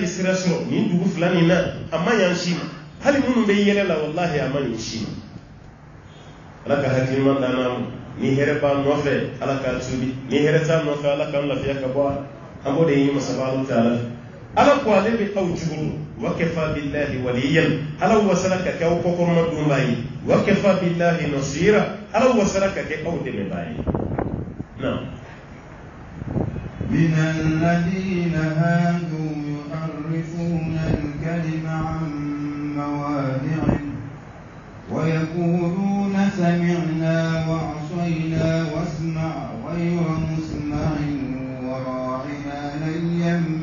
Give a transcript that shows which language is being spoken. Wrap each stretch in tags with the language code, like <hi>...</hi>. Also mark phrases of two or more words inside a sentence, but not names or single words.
<bm>sira sɔrɔ nin dugu fila nin na a ma ɲan si ma hali minnu bɛ yɛlɛ la wallahi a ma ɲan si ma ala ka hakilima d'an ma ni hɛrɛ b'a nɔfɛ ala k'a tuubi ni hɛrɛ t'a nɔfɛ ala k'an lafiya ka bɔ an b'o de ɲini masa</bm> <ar>سبحانه وتعالى</ar> <bm>ala ko ale bɛ aw juguru</bm> <ar>وكفى بالله وليا</ar> <bm>ala wasala ka kɛ aw kɔkɔrɔma dunbaa ye</bm> <ar>وكفى بالله نصيرا</ar> <bm>ala wasala ka kɛ aw dɛmɛbaa ye na</bm> <ar>من الذين هادوا يحرفون الكلم عن مواضعه ويقولون سمعنا وعصينا واسمع غير مسمع وراعنا ليا</ar>